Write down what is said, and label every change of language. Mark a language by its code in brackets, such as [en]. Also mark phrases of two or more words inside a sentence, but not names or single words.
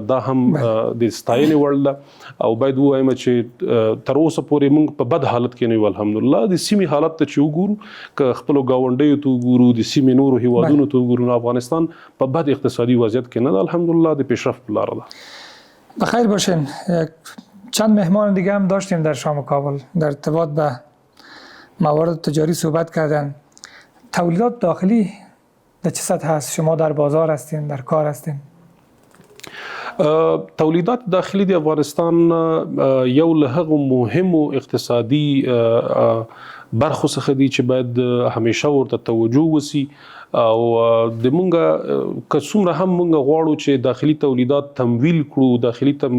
[ps] دا هم د ستاینې وړ ده او باید ووایم چې تر اوسه پورې موږ په بد حالت کې نه یو. الحمدلله د سیمې حالت ته چې وګورو، که خپلو ګاونډیو ته وګورو، د سیمې نورو هیوادونو ته وګورو، افغانستان په بد اقتصادی وضعیت کې نه ده. الحمدلله د پیشرفت په لاره ده. [fa] بخیر باشین. چند مهمان دیگه هم داشتیم در شام کابل در ارتباط به موارد تجاری صحبت کردن. تولیدات داخلی در چه سطح هست؟ شما در بازار هستین، در کار هستین؟ [ps] تولیدات داخلي د افغانستان یو له هغو مهمو اقتصادي برخو څخه دي چې باید همیشه ورته توجه وسی او د مونږه که څومره هم مونږ غواړو چې داخلي تولیدات تمویل کړو، داخلي